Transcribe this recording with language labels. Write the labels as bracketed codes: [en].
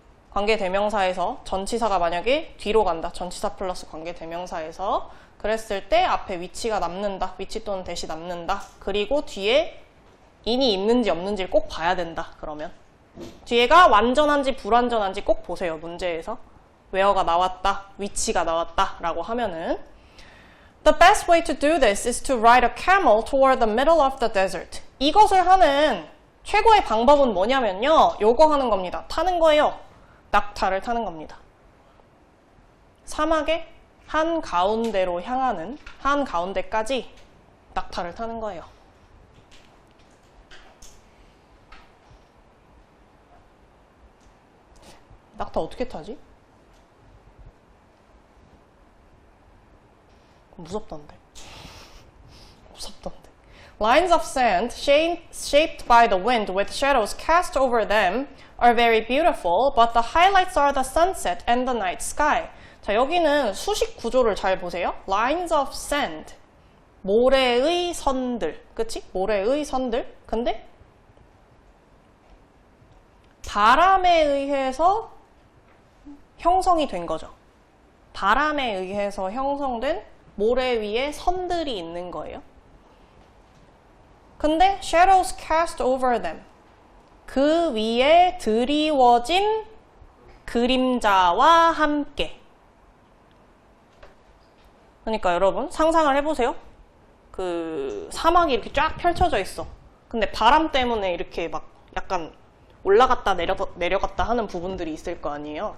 [ko] 관계대명사에서 전치사가 만약에 뒤로 간다. 전치사 플러스 관계대명사에서 그랬을 때 앞에 which가 남는다. which 또는 that이 남는다. 그리고 뒤에 in이 있는지 없는지를 꼭 봐야 된다. 그러면 뒤에가 완전한지 불완전한지 꼭 보세요. 문제에서 where가 나왔다, which가 나왔다 라고 하면은 [en] The best way to do this is to ride a camel toward the middle of the desert. [ko] 이것을 하는 최고의 방법은 뭐냐면요. 요거 하는 겁니다. 타는 거예요. 낙타를 타는 겁니다. 사막의 한가운데로 향하는, 한가운데까지 낙타를 타는 거예요. 낙타 어떻게 타지? 무섭던데. 무섭던데. [en] Lines of sand shaped by the wind with shadows cast over them are very beautiful, but the highlights are the sunset and the night sky. [ko] 자, 여기는 수식 구조를 잘 보세요. Lines of sand. 모래의 선들. 그치? 모래의 선들. 근데 바람에 의해서 형성이 된 거죠. 바람에 의해서 형성된 모래 위에 선들이 있는 거예요. [en] 근데 shadows cast over them. [ko] 그 위에 드리워진 그림자와 함께. 그러니까 여러분 상상을 해보세요. 그 사막이 이렇게 쫙 펼쳐져 있어. 근데 바람 때문에 이렇게 막 약간 올라갔다 내려갔다 하는 부분들이 있을 거 아니에요.